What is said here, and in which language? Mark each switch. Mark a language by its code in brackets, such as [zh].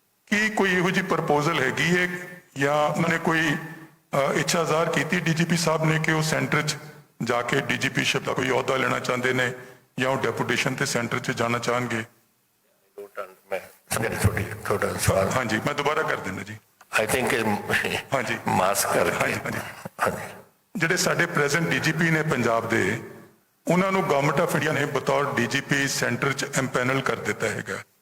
[pa] ਕੀ ਕੋਈ ਇਹੋ ਜਿਹੀ ਪ੍ਰਪੋਜ਼ਲ ਹੈਗੀ ਹੈ ਜਾਂ ਉਹਨਾਂ ਨੇ ਕੋਈ ਇੱਛਾ ਜ਼ਾਹਰ ਕੀਤੀ ਡੀਜੀਪੀ ਸਾਹਿਬ ਨੇ ਕਿ ਉਹ ਸੈਂਟਰ 'ਚ ਜਾ ਕੇ ਡੀਜੀਪੀਸ਼ਿਪ ਦਾ ਕੋਈ ਅਹੁਦਾ ਲੈਣਾ ਚਾਹੁੰਦੇ ਨੇ ਜਾਂ ਉਹ ਡੈਪੂਟੇਸ਼ਨ ਤੇ ਸੈਂਟਰ 'ਚ ਜਾਣਾ ਚਾਹਣਗੇ? [hi] मैं समझा नहीं थोड़ा सवाल। हाँ जी, मैं दोबारा कर देना जी। [en] I think [hi] हाँ जी। मास्क करके हाँ जी, हाँ जी। हाँ जी। [pa] ਜਿਹੜੇ ਸਾਡੇ ਪ੍ਰੈਜ਼ੈਂਟ ਡੀਜੀਪੀ ਨੇ ਪੰਜਾਬ ਦੇ, ਉਹਨਾਂ ਨੂੰ ਗਵਰਨਮੈਂਟ ਆਫ ਇੰਡੀਆ ਨੇ ਬਤੌਰ ਡੀਜੀਪੀ ਸੈਂਟਰ 'ਚ ਐਮਪੈਨਲ ਕਰ ਦਿੱਤਾ ਹੈਗਾ।